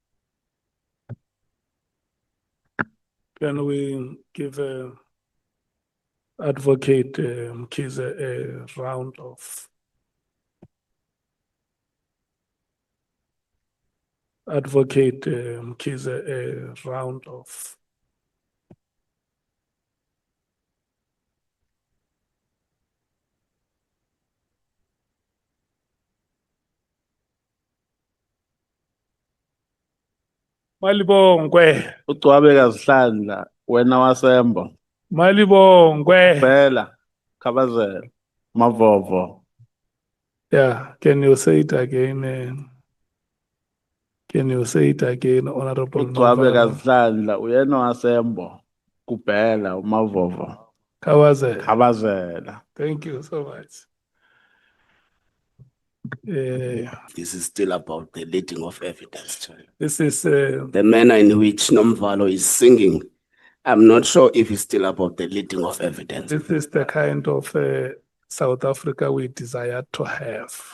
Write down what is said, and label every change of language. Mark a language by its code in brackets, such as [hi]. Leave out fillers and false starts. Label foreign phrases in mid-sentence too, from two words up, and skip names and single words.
[en] Can we give Advocate Mkhize a round of Advocate Mkhize a round of Malibongwe. [zu] Ucwabeka zihlandla wena wasembo. Malibongwe. Phela khabazela mavovo. [en] Yeah, can you say it again? Can you say it again, Honorable [zu] Ucwabeka [en] Novara? [zu] zihlandla uyena wasembo kuphela umavovo. Khabazela. [en] Thank you so much. This is still about the leading of evidence. This is The manner in which Nomvalo is singing. I'm not sure if it's still about the leading of evidence. this is the kind of South Africa we desire to have.